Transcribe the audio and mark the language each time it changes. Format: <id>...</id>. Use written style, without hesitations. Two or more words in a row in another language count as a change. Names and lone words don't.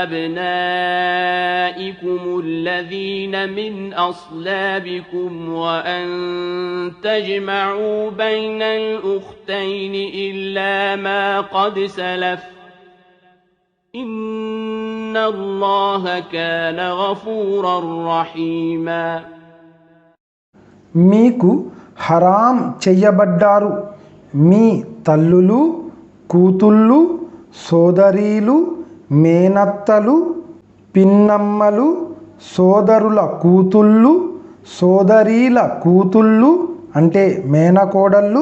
<ar>أبنائكم الذين من أصلابكم وأن تجمعوا بين الأختين إلا ما قد سلف إن الله كان غفورا رحيما.</ar> <te>మీకు హరాం చెయ్యబడ్డారు మీ తల్లులు, కూతుళ్ళు, సోదరీలు, మేనత్తలు, పిన్నమ్మలు, సోదరుల కూతుళ్ళు, సోదరీల కూతుళ్ళు అంటే మేనకోడళ్ళు,</te>